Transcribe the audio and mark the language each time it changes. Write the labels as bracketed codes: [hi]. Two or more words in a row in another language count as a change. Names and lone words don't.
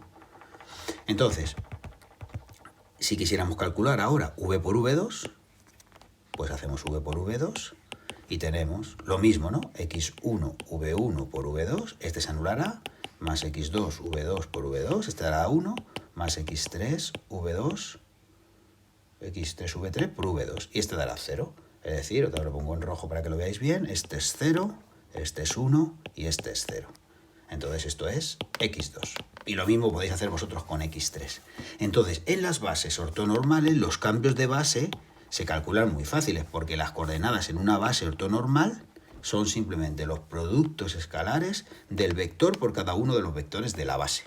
[es] Entonces, si quisiéramos calcular ahora v por v2, pues hacemos v por v2 y tenemos lo mismo, ¿no? x1, v1 por v2, este se anulará, más x2, v2 por v2, este dará 1, más x3, v2, x3, v3 por v2, y este dará 0. Es decir, otra vez lo pongo en rojo para que lo veáis bien, este es 0, este es 1 y este es 0. Entonces esto es x2. Y lo mismo podéis hacer vosotros con x3. Entonces, en las bases ortonormales, los cambios de base se calculan muy fáciles, porque las coordenadas en una base ortonormal son simplemente los productos escalares del vector por cada uno de los vectores de la base.